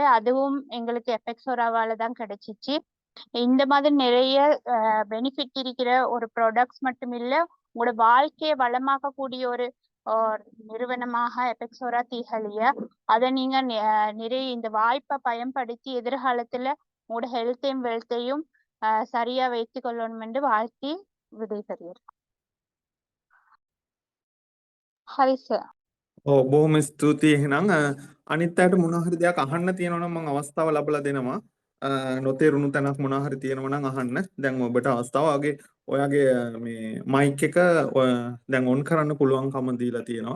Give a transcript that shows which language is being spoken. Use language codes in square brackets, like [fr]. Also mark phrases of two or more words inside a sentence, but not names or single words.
[ta] அதுவும் எங்களுக்கு எபெக்ஸோராவால தான் கிடைச்சிச்சு. இந்த மாதிரி நிறைய பெனிஃபிட் இருக்கிற ஒரு ப்ராடக்ட்ஸ் மட்டும் இல்ல உங்களோட வாழ்க்கையை வளமாக்கக்கூடிய ஒரு நிறுவனமாக எபெக்ஸோரா திகழிய. அதை நீங்க நிறைய இந்த வாய்ப்பை பயன்படுத்தி எதிர்காலத்துல உங்களோட ஹெல்த்தையும் வெல்த்தையும் சரியா வைத்துக் கொள்ளணும் என்று வாழ்த்தி விடைபெறுகிறேன். [si] හරි සර්. ඔව් බොහොම ස්තුතියි. එහෙනම් අනිත් අයට මොනවා හරි දෙයක් අහන්න තියෙනවා නම් මම අවස්ථාව ලැබලා දෙනවා. නොතේරුණු තැනක් මොනවා හරි තියෙනවා නම් අහන්න. දැන් ඔබට අවස්ථාව ඔයාගේ මේ මයික් එක දැන් ඔන් කරන්න පුළුවන්කම දීලා තියෙනවා.